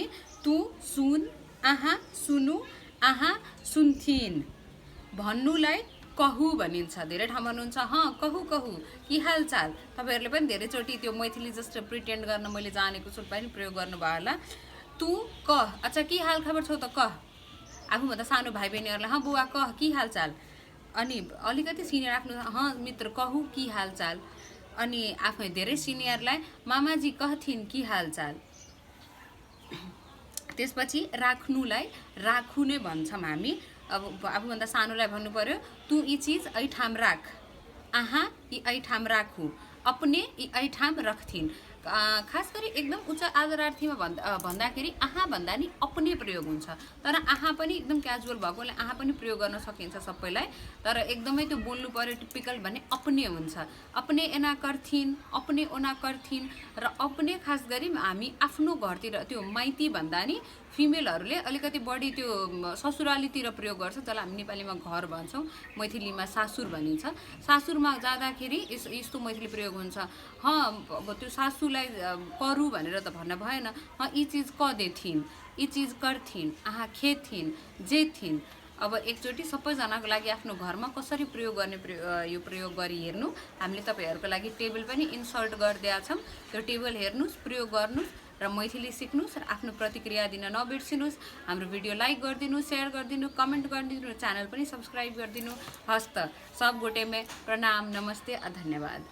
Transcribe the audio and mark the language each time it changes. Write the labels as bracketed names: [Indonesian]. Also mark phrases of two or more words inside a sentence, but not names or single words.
[Maithili] तु सुन, आहा सुनु, आहा सुन्थिन। [Nepali] भन्नुलाई कहु भनिन्छ। धेरै ठाउँ भन्नुहुन्छ [Maithili] कहु कहु के हालचाल। [Nepali] तपाईहरुले पनि धेरैचोटी त्यो मैथिली जस्तो प्रिटेन्ड गर्न मैले जानेको छु पनि प्रयोग गर्नुभयो होला। [Maithili] तु कह, अच्छा के हाल खबर छौ त कह। [Nepali] आफूभन्दा सानो भाइ बहिनीहरूलाई [Maithili] हाँ बुवा कह कि हालचाल, [Nepali] अनि अलिकति सिनियर आफ्नो [Maithili] हाँ मित्र कहू कि हालचाल, [Nepali] अनि आफै धेरै सिनियरलाई [Maithili] मामाजी कहथिन् कि हालचाल। [Nepali] त्यसपछि राख्नुलाई राखु नै भन्छौँ हामी। अब आफूभन्दा सानोलाई भन्नु पर्यो [Maithili] तू यी चिज ऐठाम राख, आहा यी ऐठाम राखु, अपने यी ऐठाम रख्थिन्। [Nepali] खास गरी एकदम उच्च आदरार्थीमा भन्दाखेरि आहा भन्दा नि अपने प्रयोग हुन्छ, तर आहा पनि एकदम क्याजुअल भएकोले आहा पनि प्रयोग गर्न सकिन्छ सबैलाई, तर एकदमै त्यो बोल्नु पर्यो टिपिकल भने अपने हुन्छ। [Maithili] अपने एना करथिन्, अपने ओना करथिन्, [Nepali] र अपने खास गरी हामी आफ्नो घरतिर त्यो माइती भन्दा नि फिमेलहरूले अलिकति बढी त्यो ससुरालीतिर प्रयोग गर्छ, जसलाई हामी नेपालीमा घर भन्छौँ, मैथिलीमा सासुर भनिन्छ। सासुरमा जाँदाखेरि यस्तो मैथिली प्रयोग हुन्छ, अब त्यो सासूलाई करू भनेर त भन्न भएन, [Maithili] यी चिज कदेथिन्, यी चिज करथिन्, आहा खेथिन्, जेथिन्। [Nepali] अब एकचोटि सबैजनाको लागि आफ्नो घरमा कसरी प्रयोग गर्ने यो प्रयोग गरी हेर्नु। हामीले तपाईँहरूको लागि टेबल पनि इन्सर्ट गरिदिएका छौँ, त्यो टेबल हेर्नुहोस्, प्रयोग गर्नुहोस् र मैथिली सिक्नुहोस् र आफ्नो प्रतिक्रिया दिन नबिर्सिनुहोस्। हाम्रो भिडियो लाइक गरिदिनु, सेयर गरिदिनु, कमेन्ट गरिदिनु, च्यानल पनि सब्सक्राइब गरिदिनु। [Maithili] हस्त सब गोटे में प्रणाम, नमस्ते, धन्यवाद।